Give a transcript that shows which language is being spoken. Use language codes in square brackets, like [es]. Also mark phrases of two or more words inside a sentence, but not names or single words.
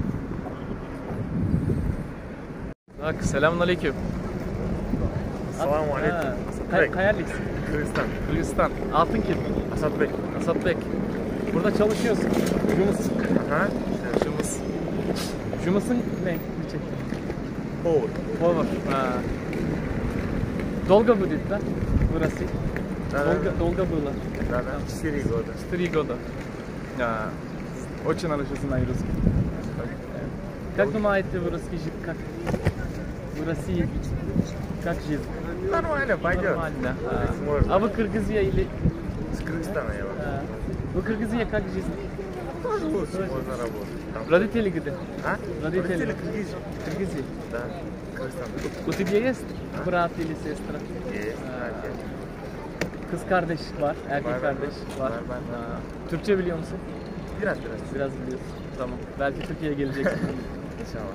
[tr] Bak, selamünaleyküm. Selamünaleyküm. Hayallisin. Kırgızistan. Kırgızistan. Altın kim? Asat Bey. Asat Bek. Burada çalışıyorsun. Jumus. Ha? Jumus. Jumus'un ne? [ru] Повар. Повар. Долго будет, да? В России? Да. Долго было? Да. 4 года. 4 года. Очень хорошо знаю русский. Как думаете, в русский язык как? В России? Как жизнь? Нормально, пойдет. Нормально. Можно. А вы Кыргызия или... С Кыргызстана я вообще. Вы Кыргызия, как жизнь? Тоже лучше, можно работать. Там- Родители где? А? Родители. Кыргызия. Кыргызия. Да. Кыргызстан. У тебя есть брат или сестра? Есть. Отец. [tr] Kız kardeş var, erkek Var, kardeş var. var. Ha. Türkçe biliyor musun? Biraz. Biraz biliyorsun. Tamam. Belki Türkiye'ye geleceksin. İnşallah.